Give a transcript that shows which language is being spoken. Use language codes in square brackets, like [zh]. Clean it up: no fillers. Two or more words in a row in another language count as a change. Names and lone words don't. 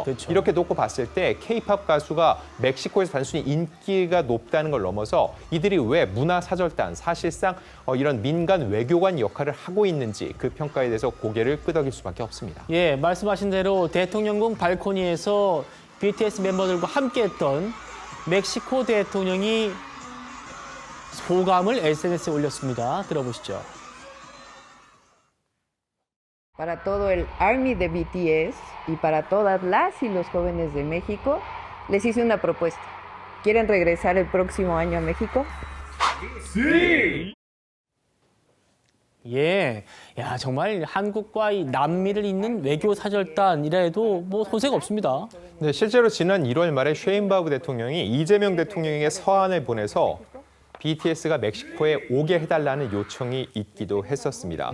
[ko] 이렇게 놓고 봤을 때 K-팝 가수가 멕시코에서 단순히 인기가 높다는 걸 넘어서 이들이 왜 문화사절단, 사실상 이런 민간 외교관 역할을 하고 있는지 그 평가에 대해서 고개를 끄덕일 수밖에 없습니다. 예, 말씀하신 대로 대통령궁 발코니에서 BTS 멤버들과 함께했던 멕시코 대통령이 소감을 SNS에 올렸습니다. 들어보시죠. [es] Para todo el ARMY de BTS y para todas las y los jóvenes de México, les hice una propuesta. ¿Quieren regresar el próximo año a México? Sí. [ko] 예, 야 정말 한국과 이 남미를 잇는 외교 사절단이라 해도 뭐 손색 없습니다. 네, 실제로 지난 1월 말에 쉐인바우 대통령이 이재명 대통령에게 서한을 보내서 BTS가 멕시코에 오게 해달라는 요청이 있기도 했었습니다.